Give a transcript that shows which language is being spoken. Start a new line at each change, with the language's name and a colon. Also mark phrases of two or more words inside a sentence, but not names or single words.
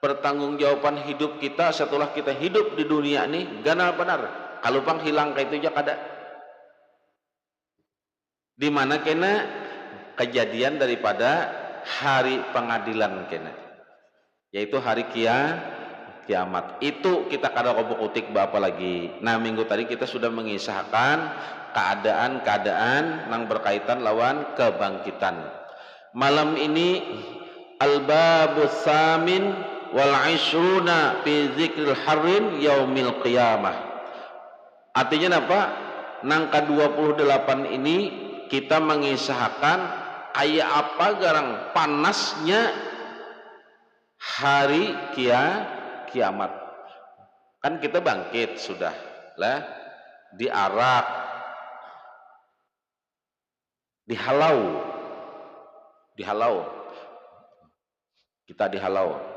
Banjar: pertanggungjawaban hidup kita setelah kita hidup di dunia ini ganal benar kalau pang hilang kayak itu aja kada di mana kena kejadian daripada hari pengadilan kena yaitu hari kiamat itu kita kada kobok utik apa lagi. Nah minggu tadi kita sudah mengisahkan keadaan-keadaan yang berkaitan lawan kebangkitan. Malam ini
Arabic: الباب الثامن والعشرون في ذكر حر يوم القيامة.
Banjar: Artinya apa? Nang ke-28 ini kita mengisahkan kayak apa garang panasnya hari kiamat. Kan kita bangkit sudah lah, diarak, dihalau, kita dihalau.